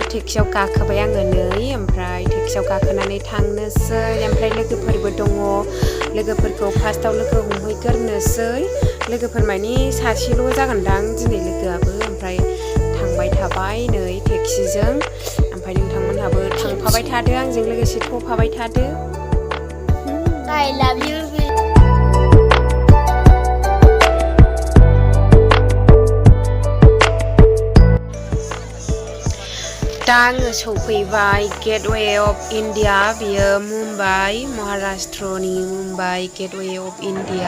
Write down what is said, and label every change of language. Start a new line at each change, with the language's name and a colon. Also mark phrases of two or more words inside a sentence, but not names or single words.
Bodo: टेक्सियाव गाखोबाय आङो नै, ओमफ्राय टेक्सियाव गाखोनानै थांनोसै। ओमफ्राय लोगोफोरबो दङ, लोगोफोरखौ फार्स्टआव लोगो हमहैग्रोनोसै। लोगोफोर मानि सासेल' जागोनदां दिनै लोगोआबो। ओमफ्राय थांबाय थाबाय नै टेक्सिजों। ओमफ्राय नोंथांमोनहाबो थांफाबाय थादो आंजों लोगोसे, थफाबाय थादो।
English: I love you.
Bodo: दा आङो सौफैबाय गेटवे अफ इन्डिया। बियो मुम्बाइ, महाराष्ट्रनि मुम्बाइ गेटवे अफ इन्डिया।